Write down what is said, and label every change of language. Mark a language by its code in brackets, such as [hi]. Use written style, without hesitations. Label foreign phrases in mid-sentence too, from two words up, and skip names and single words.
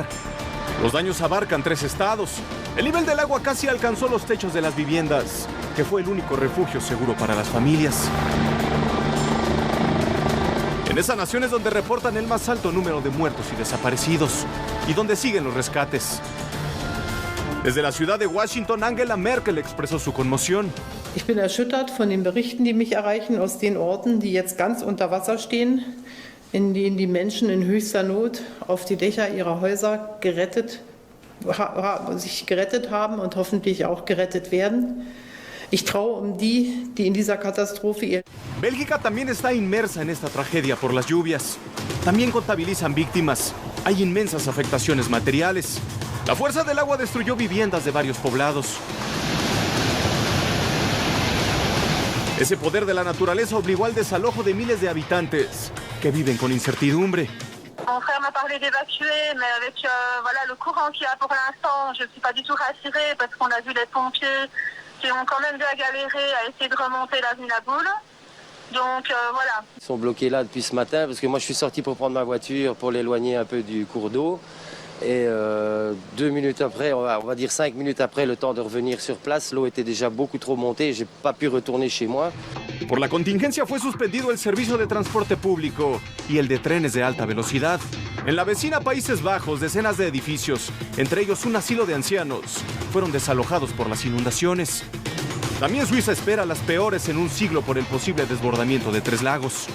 [es] Los daños abarcan 3 estados. El nivel del agua casi alcanzó los techos de las viviendas, que fue el único refugio seguro para las familias. En esa nación es donde reportan el más alto número de muertos y desaparecidos, y donde siguen los rescates. Desde la ciudad de Washington, Angela Merkel expresó su conmoción. [de] Ich bin erschüttert von den Berichten, die mich erreichen aus den Orten, die jetzt ganz unter Wasser stehen, in denen die Menschen in höchster Not auf die Dächer ihrer Häuser sich gerettet haben und hoffentlich auch gerettet werden. Ich traue die in dieser Katastrophe... [es] Bélgica también está inmersa en esta tragedia por las lluvias. También contabilizan víctimas. Hay inmensas afectaciones materiales. La fuerza del agua destruyó viviendas de varios poblados. Ese poder de la naturaleza obligó al desalojo de miles de habitantes que viven con incertidumbre. [fr] Mon frère m'a parlé d'évacuer, mais avec voilà, le courant qu'il y a pour l'instant, je ne suis pas du tout rassurée parce qu'on a vu les pompiers qui ont quand même bien galéré à essayer de remonter l'avenue Laboule. Donc voilà. Ils sont bloqués là depuis ce matin parce que moi je suis sorti pour prendre ma voiture pour l'éloigner un peu du cours d'eau. Et 2 minutes après, on va dire 5 minutes après, le temps de revenir sur place, l'eau était déjà beaucoup trop montée, j'ai pas pu retourner chez moi. [es] Por la contingencia fue suspendido el servicio de transporte público y el de trenes de alta velocidad. En la vecina Países Bajos, decenas de edificios, entre ellos un asilo de ancianos, fueron desalojados por las inundaciones. También Suiza espera las peores en un siglo por el posible desbordamiento de 3 lagos.